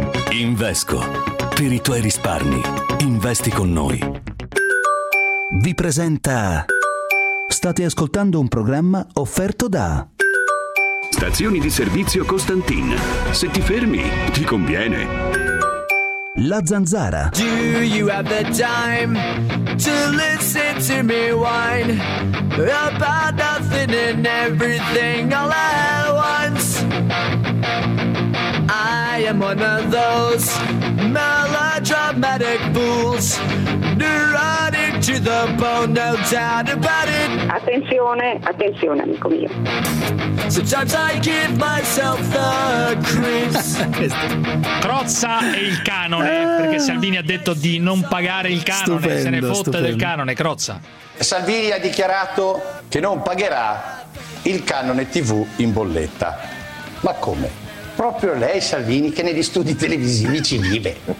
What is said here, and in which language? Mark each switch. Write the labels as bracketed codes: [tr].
[it] Invesco, per i tuoi risparmi, investi con noi. Vi presenta... State ascoltando un programma offerto da... Stazioni di servizio Costantin. Se ti fermi, ti conviene. La Zanzara. [en] Do you have the time to listen to me whine about nothing and everything all at once? I am one of those melodramatic fools, neurotic to the bone, no doubt about it. [it] Attenzione, attenzione, amico mio. [en] Sometimes I give myself the creeps. [it] Crozza e il canone, perché Salvini ha detto di non pagare il canone. Stupendo, se ne fotte stupendo. Del canone, Crozza. Salvini ha dichiarato che non pagherà il canone TV in bolletta. Ma come? Proprio lei, Salvini, che negli studi televisivi ci vive.